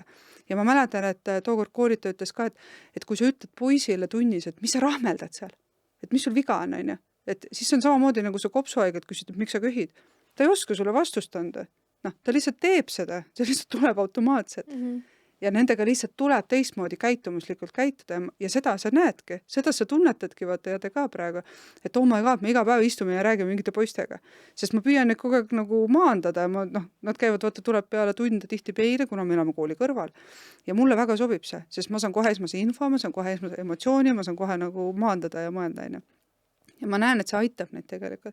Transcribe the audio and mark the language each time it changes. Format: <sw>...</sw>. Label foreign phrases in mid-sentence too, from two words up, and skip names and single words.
<et>Ja ma mäletan, et tookord koolitaja ütles ka, et kui sa ütled poisile tunnis, et mis sa rahmeldad seal, et mis sul viga on, et siis on samamoodi nagu sa kopsuhaiget küsid, et miks sa köhid. Ta ei oska sulle vastust anda. Noh, ta lihtsalt teeb seda, see lihtsalt tuleb automaatselt. Ja nendega lihtsalt tuleb teistmoodi käitumuslikult käituda ja seda sa näedki, seda sa tunnetadki, vaata ja te ka praegu, et</et> <en>oh my god,</en> <et>me iga päev istume ja räägime mingite poistega, sest ma püüan neid kogu aeg nagu maandada ja nad käivad, vaata, tuleb peale tunde tihti peile, kuna me elame kooli kõrval ja mulle väga sobib see, sest ma saan kohe esmase info, ma saan kohe esmase emotsiooni, ma saan kohe nagu maandada ja mõelda, ja ma näen, et see aitab neid tegelikult.</et>